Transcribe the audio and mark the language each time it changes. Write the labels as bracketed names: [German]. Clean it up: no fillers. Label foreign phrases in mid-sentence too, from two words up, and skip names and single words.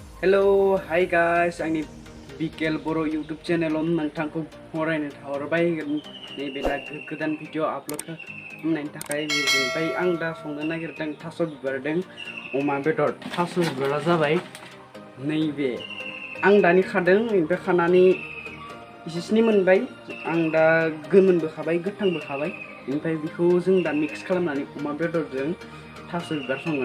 [English] Hello, hi guys, [Bodo] angni BKL Boro YouTube channel on nwngtangखौ फरायनो थाहरबाय नैबे दा गोदान [English] video upload [Bodo] खालामनायनि थाखाय ओमफ्राय आं दा संनो नागिरदों थास' बिबारजों अमा बेदर। थास' बिबारा जाबाय नैबे आं दानि खादों ओमफ्राय खानानै इसेसनि मोनबाय आं दा गोमोनबो खाबाय गोथांबो खाबाय ओमफ्राय बेखौ जों दा मिक्स खालामनानै अमा बेदरजों थास' बिबार संगोन।